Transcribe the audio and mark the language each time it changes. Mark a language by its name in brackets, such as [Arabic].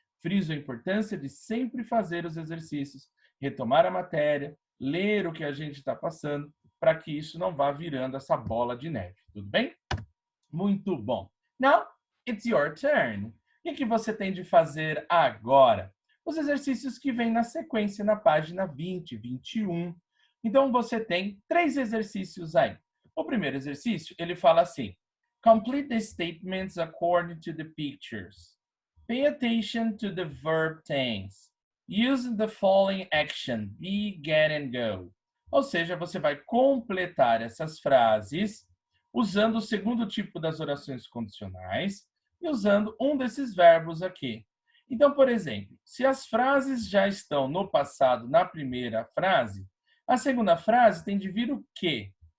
[Portuguese] Friso a importância de sempre fazer os exercícios, retomar a matéria, ler o que a gente está passando, para que isso não vá virando essa bola de neve. Tudo bem? Muito bom. [English] Now, it's your turn. [Portuguese] O que você tem de fazer agora? Os exercícios que vêm na sequência na página 20, 21. Então, você tem 3 exercícios aí. O primeiro exercício, ele fala assim: [English] Complete the statements according to the pictures. Pay attention to the verb tense. Use the following action, be, get, and go. [Portuguese] Ou seja, você vai completar essas frases usando o segundo tipo das orações condicionais e usando um desses verbos aqui. Então, por exemplo, se as frases já estão no passado na primeira frase, a segunda frase tem de vir o quê?